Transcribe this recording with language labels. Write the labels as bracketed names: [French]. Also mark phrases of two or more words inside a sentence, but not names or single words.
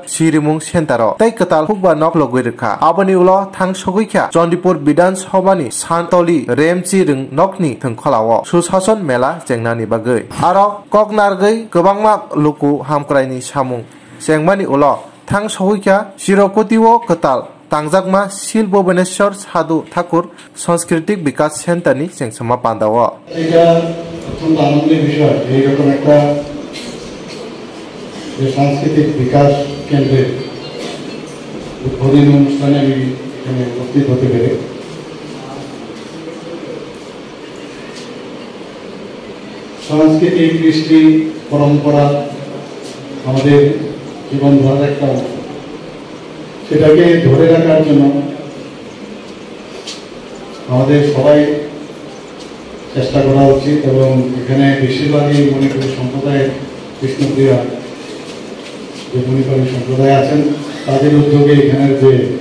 [Kok Borok] सिरिमुं सेन्टारो तै कताल हुकबार नक लगै रेखा आबनि उलो थां सगैखा चंडीपुर विधानसभानि सानतली रेमचि रिं नकनि थंखलाव सुशासन मेला जेंनानि बागै आरो ककनारगै गोबांमा लुकु हामक्रायनि सामुं जेंमानि उलो थां सगैखा चिरकतिव कताल तांजाकमा शिल भुवनेश्वर साधु ठाकुर सांस्कृतिक विकास सेंटारनि जेंसमा पांदाव [Bangla] এটা অত্যন্ত আনন্দের বিষয় এইরকম একটা সাংস্কৃতিক বিকাশ কেন্দ্রের উদ্বোধনী অনুষ্ঠানে আমি এখানে উপস্থিত হতে পেরে সংস্কৃতি কৃষ্টি পরম্পরা আমাদের জীবনধারার একটা অংশ সেটাকে ধরে রাখার জন্য আমাদের সবাই চেষ্টা করা উচিত এবং এখানে বেশিরভাগই মণিপুরী সম্প্রদায়ের কৃষ্ণপ্রিয়া যে মণিপুরী সম্প্রদায় আছেন তাদের উদ্যোগে এখানের যে